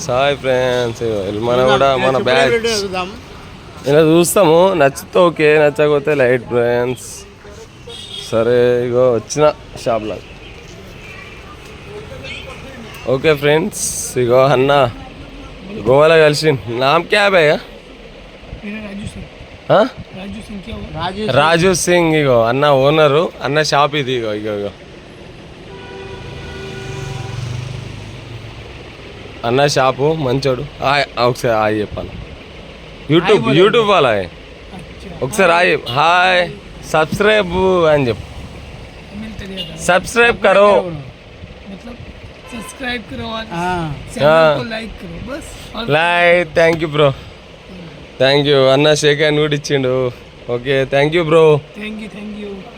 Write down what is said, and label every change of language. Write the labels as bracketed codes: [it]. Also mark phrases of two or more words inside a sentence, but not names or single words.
[en] hi friends, [te] మన కూడా మన బ్యాచ్ ఇలా చూస్తాము. నచ్చితే ఓకే, నచ్చకపోతే [en] light friends. [te] సరే ఇగో వచ్చిన షాప్లో. [en] okay friends, [te] ఇగో అన్న గోవాలో కలిసి. [hi] नाम क्या भैया? [te] రాజు సింగ్. ఇగో అన్న ఓనరు, అన్న షాప్ ఇది. ఇగో ఇగో ఇగో అన్న షాపు మంచోడు. ఒకసారి హాయ్ చెప్పాను. యూట్యూబ్ వాళ్ళ ఒకసారి హాయ్. [en] hi subscribe [te] అని చెప్పు. [hi] सब्सक्राइब करो. सब्सक्राइब करो और चैनल को लाइक करो बस. लाइक. [en] thank you bro, thank you. [te] అన్న [en] shake hand [te] కూడా ఇచ్చిండు. [en] okay thank you bro. thank you.